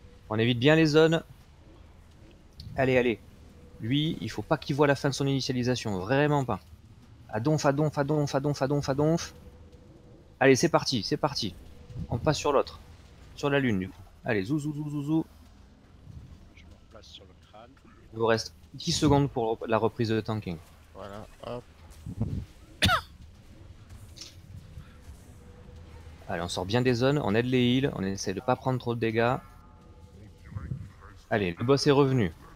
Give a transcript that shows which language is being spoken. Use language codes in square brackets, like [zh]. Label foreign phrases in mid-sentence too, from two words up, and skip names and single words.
[fr] On évite bien les zones. Allez, allez. Lui, il faut pas qu'il voit la fin de son initialisation, vraiment pas. À donf, à donf, à donf, à donf, à donf, à donf. Allez, c'est parti, c'est parti. On passe sur l'autre. Sur la lune, du coup. Allez, zou, zou, zou, zou, zou. Je me replace sur le crâne. Il vous reste 10 secondes pour la reprise de tanking. Voilà, hop. Allez, on sort bien des zones, on aide les heals, on essaie de pas prendre trop de dégâts. Allez, le boss est revenu.